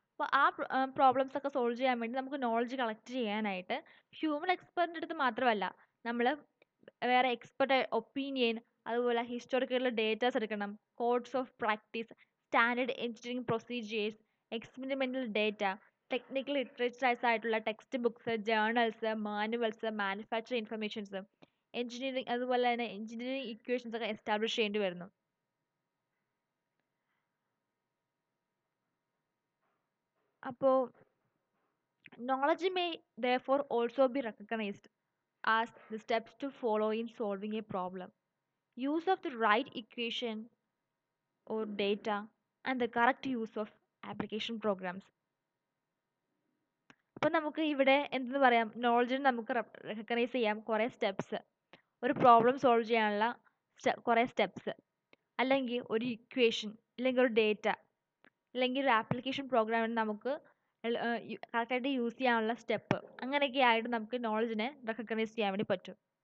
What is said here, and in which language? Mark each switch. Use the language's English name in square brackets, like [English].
[Malayalam] അപ്പോൾ ആ പ്രോബ്ലംസ് ഒക്കെ സോൾവ് ചെയ്യാൻ വേണ്ടി നമുക്ക് നോളജ് കളക്ട് ചെയ്യാനായിട്ട് ഹ്യൂമൻ എക്സ്പെർട്ടിൻ്റെ അടുത്ത് മാത്രമല്ല, നമ്മൾ വേറെ എക്സ്പെർട്ട് ഒപ്പീനിയൻ, അതുപോലെ ഹിസ്റ്റോറിക്കൽ ഡേറ്റാസ് എടുക്കണം, chords of practice, standard engineering procedures, experimental data, technical literatures ആയിട്ടുള്ള text books, journals, manuals, manufacture informations, അതുപോലെ തന്നെ എഞ്ചിനീയറിംഗ് ഇക്വേഷൻസ് ഒക്കെ എസ്റ്റാബ്ലിഷ് ചെയ്യേണ്ടി വരുന്നു. [English] അപ്പോൾ knowledge may therefore also be recognized as the steps to follow in solving a problem. Use of the right equation or data and the correct use of application programs. [Malayalam] അപ്പോൾ നമുക്ക് ഇവിടെ എന്തെന്ന് പറയാം, നോളജിന് നമുക്ക് റെക്കഗ്നൈസ് ചെയ്യാം കുറേ സ്റ്റെപ്സ്. ഒരു problem solve ചെയ്യാനുള്ള കുറേ സ്റ്റെപ്സ്, അല്ലെങ്കിൽ ഒരു ഇക്വേഷൻ, അല്ലെങ്കിൽ ഒരു ഡേറ്റ, അല്ലെങ്കിൽ ഒരു ആപ്ലിക്കേഷൻ പ്രോഗ്രാമിന് നമുക്ക് കറക്റ്റായിട്ട് യൂസ് ചെയ്യാനുള്ള സ്റ്റെപ്പ്, അങ്ങനെയൊക്കെ ആയിട്ട് നമുക്ക് നോളജിനെ റെക്കഗ്നൈസ് ചെയ്യാൻ വേണ്ടി പറ്റും.